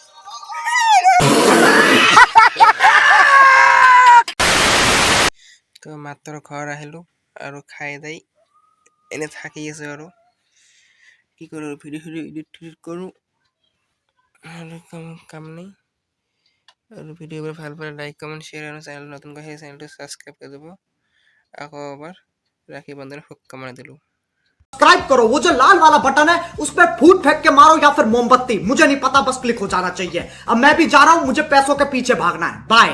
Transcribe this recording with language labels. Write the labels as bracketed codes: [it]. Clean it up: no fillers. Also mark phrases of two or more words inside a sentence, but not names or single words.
[as] তো মাত্ৰ ঘৰ আহিলোঁ আৰু খাই দাই এনে থাকি আছোঁ। আৰু কি কৰোঁ, [en] video edit [as] কৰোঁ আৰু কাম নাই। আৰু ভিডিঅ'বোৰ ভাল পালে [en] like comment share [as] আৰু চেনেল নতুনকৈ সেই চেনেলটো ছাবস্ক্ৰাইব কৰি দিব। আকৌ এবাৰ ৰাখি বন্ধনৰ শুভকামনা দিলোঁ। [hi] सब्सक्राइब करो, वो जो लाल वाला बटन है उस पर फूट फेंक के मारो या फिर मोमबत्ती, मुझे नहीं पता, बस क्लिक हो जाना चाहिए। अब मैं भी जा रहा हूं, मुझे पैसों के पीछे भागना है। बाय।